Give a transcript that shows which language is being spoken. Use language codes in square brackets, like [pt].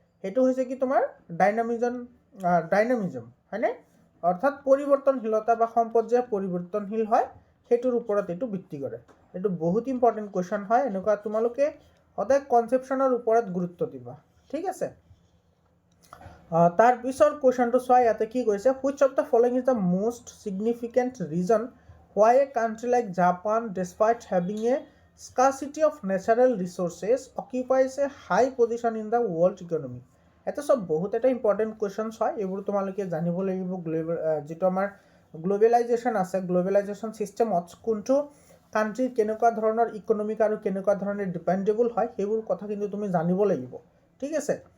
[as] সেইটো হৈছে কি তোমাৰ ডাইনামিজম হয়নে? অৰ্থাৎ পৰিৱৰ্তনশীলতা বা সম্পদ যে পৰিৱৰ্তনশীল হয় সেইটোৰ ওপৰত এইটো ভিত্তি কৰে। এইটো বহুত ইম্পৰ্টেণ্ট কুৱেশ্যন হয়। এনেকুৱা তোমালোকে সদায় কনচেপশ্যনৰ ওপৰত গুৰুত্ব দিবা, ঠিক আছে? তাৰ পিছৰ কুৱেশ্যনটো চোৱা, ইয়াতে কি কৈছে, [en] Which of the following is the most significant reason why a country like Japan, despite having a scarcity of natural resources, occupies a high position in the world economy? [as] এটা সব বহুত এটা ইম্পৰ্টেণ্ট কুৱেশ্যনছ হয়। এইবোৰ তোমালোকে জানিব লাগিব। যিটো আমাৰ গ্ল'বেলাইজেশ্যন আছে, গ্ল'বেলাইজেশ্যন ছিষ্টেমত কোনটো কাণ্ট্ৰি কেনেকুৱা ধৰণৰ ইকনমিক আৰু কেনেকুৱা ধৰণে ডিপেণ্ডেবল হয় সেইবোৰ কথা কিন্তু তুমি জানিব লাগিব, ঠিক আছে?